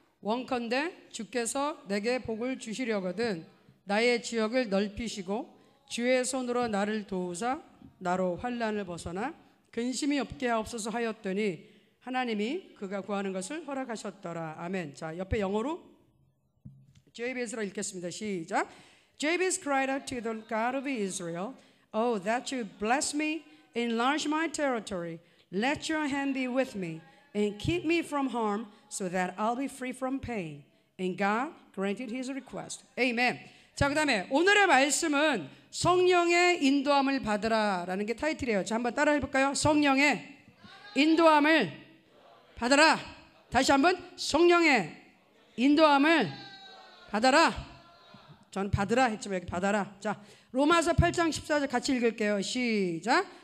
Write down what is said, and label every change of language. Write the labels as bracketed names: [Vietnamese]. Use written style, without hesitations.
[Korean] 원컨대 주께서 내게 복을 주시려거든 나의 지역을 넓히시고 주의 손으로 나를 도우사 나로 환난을 벗어나 근심이 없게 하옵소서 하였더니 하나님이 그가 구하는 것을 허락하셨더라. 아멘. 자, 옆에 영어로 JBS로 읽겠습니다. 시작. [English] Jabez cried out to the God of Israel, Oh, that you bless me, enlarge my territory, let your hand be with me, and keep me from harm, so that I'll be free from pain. And God granted his request. Amen. [Korean] 자, 그 다음에 오늘의 말씀은 성령의 인도함을 받으라라는 게 타이틀이에요. 자, 한번 따라 해볼까요? 성령의 인도함을 받아라. 다시 한번 성령의 인도함을 받아라. 저는 받으라 했지만 여기 받아라. 자, 로마서 8장 14절 같이 읽을게요. 시작.